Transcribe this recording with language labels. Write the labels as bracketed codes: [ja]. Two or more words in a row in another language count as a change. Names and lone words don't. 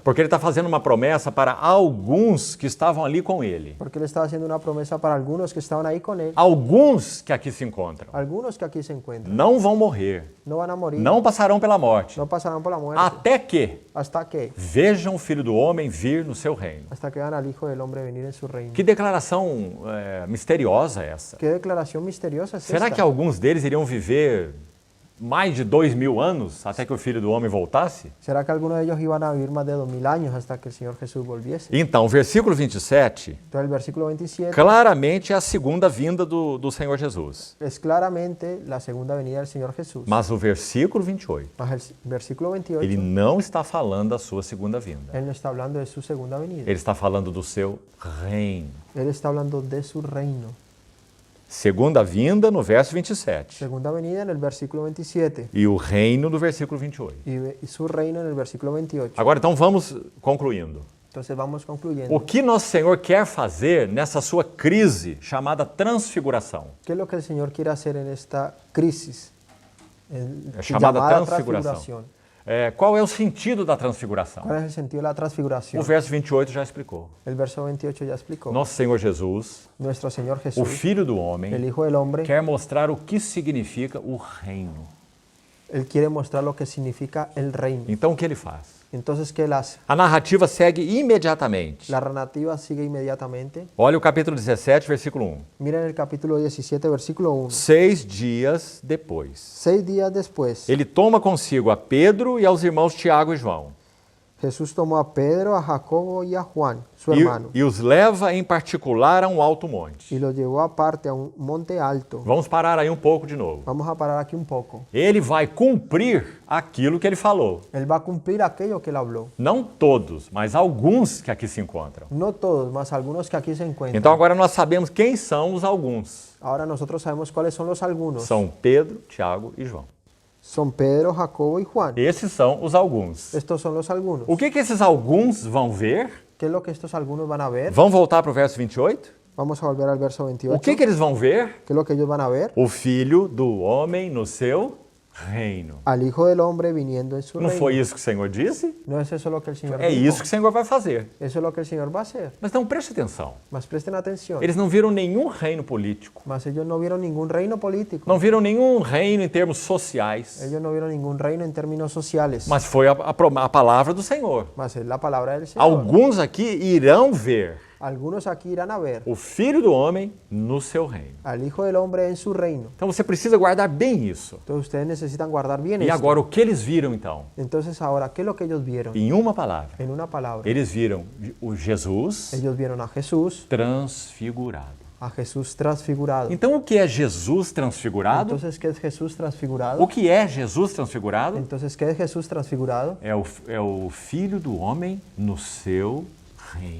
[pt] Porque ele está fazendo uma promessa para alguns que estavam ali com ele. [es] Porque Él estaba haciendo una promesa para algunos que estaban ahí con Él, [pt] Alguns que aqui se encontram [es] algunos que aquí se encuentran. [pt] não vão morrer, [es] No van a morir, [pt] não passarão pela morte, [es] no pasarán por la muerte, [pt] até que [es] hasta que [pt] vejam o Filho do Homem vir no seu reino. [es] vean al Hijo del Hombre venir en su reino. [pt] Que declaração misteriosa é essa? [es] ¿Qué declaración misteriosa es [pt] Será [es] esta? [pt] que alguns deles iriam viver mais de 2000 anos até que o Filho do Homem voltasse? [es] ¿Será que algunos de ellos iban a vivir más de 2000 años hasta que el Señor Jesús volviese? [pt] Então, o versículo 27 [es] Entonces el versículo 27 [pt] claramente é a segunda vinda do Senhor Jesus. [es] es claramente la segunda venida del Señor Jesús. [pt] Mas o versículo 28, [es] Mas el versículo 28, [pt] ele não está falando da sua segunda vinda. [es] Él no está hablando de su segunda venida. [pt] Ele está falando do seu reino. [es] Él está hablando de su reino. [pt] Segunda vinda no verso 27 [es] Segunda venida en el versículo 27 [pt] e o reino no versículo 28. [es] y su reino en el versículo 28. [pt] Agora, então, vamos concluindo. [es] Entonces vamos concluyendo. [pt] O que nosso Senhor quer fazer nessa sua crise chamada transfiguração? [es] ¿Qué es lo que el Señor quiere hacer en esta crisis? [pt] Chamada [es] llamada [pt] transfiguração. Qual é o sentido da transfiguração? [es] ¿Cuál es el sentido de la transfiguración? [pt] O verso 28 já explicou. [es] El verso 28 ya explicó. [pt] Nosso Senhor Jesus, [es] Nuestro Señor [pt] o [es] Jesús, [pt] Filho do [es] el [pt] Homem, [es] Hijo del Hombre, [pt] quer mostrar o que significa o reino. [es] Él quiere mostrar lo que significa el reino. [pt] Então, o que ele faz? [es] Entonces, ¿qué Él hace? [pt] A narrativa segue imediatamente. [es] La narrativa sigue inmediatamente. [pt] Olha o capítulo 17, versículo 1. [es] Miren el capítulo 17, versículo 1. [pt] 6 dias depois, [es] 6 días después, [pt] ele toma consigo a Pedro e aos irmãos Tiago e João [es] Jesús tomó a Pedro, a Jacobo y a Juan, su hermano, [pt] e os leva em particular a um alto monte. [es] y los llevó aparte a un monte alto. [pt] Vamos parar aí um pouco de novo. [es] Vamos a parar aquí un poco. [pt] Ele vai cumprir aquilo que ele falou. [es] Él va a cumplir aquello que Él habló. [pt] Não todos, mas alguns que aqui se encontram. [es] No todos, mas algunos que aquí se encuentran. [pt] Então agora nós sabemos quem são os alguns. [es] Ahora nosotros sabemos cuáles son los algunos. [pt] São Pedro, Tiago e João. [es] Son Pedro, Jacobo y Juan. [pt] Esses são os alguns. [es] Estos son los algunos. [pt] O que esses alguns vão ver? [es] ¿Qué es lo que estos algunos van a ver? [pt] Vamos voltar para o verso 28? [es] Vamos a volver al verso 28. [pt] O que eles vão ver? [es] ¿Qué es lo que ellos van a ver? [pt] O Filho do Homem no seu reino. [es] Al Hijo del Hombre viniendo en su [pt] Não [es] reino. [pt] foi isso que o Senhor disse? [es] No es eso lo que el Señor [pt] É [es] dijo. [pt] isso que o Senhor vai fazer. [es] Eso es lo que el Señor va a hacer. [pt] Mas então preste atenção. [es] Mas presten atención. [pt] Eles não viram nenhum reino político. [es] Mas ellos no vieron ningún reino político. [pt] Não viram nenhum reino em termos sociais. [es] Ellos no vieron ningún reino en términos sociales. [pt] Mas foi a palavra do Senhor. [es] Mas es la palabra del Señor. [pt] Alguns aqui irão ver [es] Algunos aquí irán a ver [pt] o Filho do Homem no seu reino. [es] al Hijo del Hombre en su reino. [pt] Então você precisa guardar bem isso. [es] Entonces ustedes necesitan guardar bien [pt] E [es] esto. [pt] agora, o que eles viram então? [es] Entonces ahora, ¿qué es lo que ellos vieron? [pt] Em uma palavra, [es] En una palabra. [pt] eles viram o Jesus [es] Ellos vieron a Jesús transfigurado. [pt] Então, o que é Jesus transfigurado? [es] Entonces, ¿qué es Jesús transfigurado? [pt] O que é Jesus transfigurado? [es] Entonces, ¿qué es Jesús transfigurado? [pt] É o Filho do Homem no seu reino.